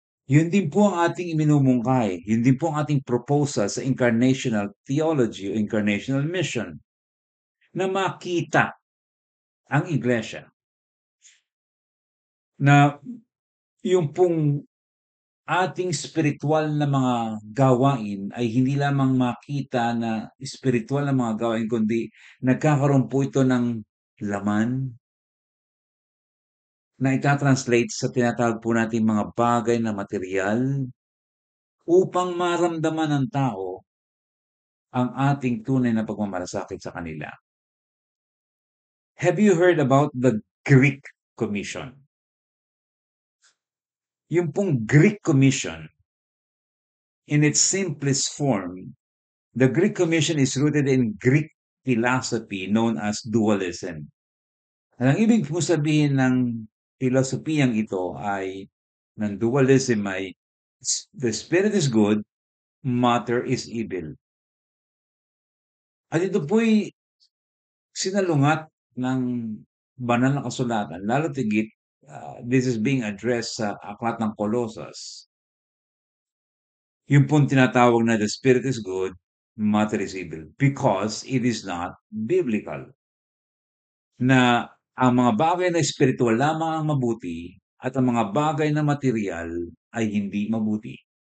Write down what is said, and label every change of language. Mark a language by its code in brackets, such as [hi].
[tl] Yun din po ang ating iminumungkahi. Yun din po ang ating proposal sa incarnational theology o incarnational mission, na makita ang iglesia na yung pong ating spiritual na mga gawain ay hindi lamang makita na spiritual na mga gawain, kundi nagkakaroon po ito ng laman na ita-translate sa tinatawag po nating mga bagay na material upang maramdaman ng tao ang ating tunay na pagmamalasakit sa kanila. [en] Have you heard about the Greek Commission? [tl] Yung pong [en] Greek Commission, in its simplest form, the Greek Commission is rooted in Greek philosophy known as dualism. [tl] Ang ibig po sabihin ng filosofiyang ito ay, ng dualism ay, [en] the spirit is good, matter is evil. [tl] At ito po'y sinalungat ng banal na kasulatan, lalo tigit, [en] this is being addressed [tl] sa aklat ng Colossus. Yung pong tinatawag na [en] the spirit is good, matter is evil, because it is not biblical. [tl] Na ang mga bagay na spiritual lamang ang mabuti at ang mga bagay na material ay hindi mabuti.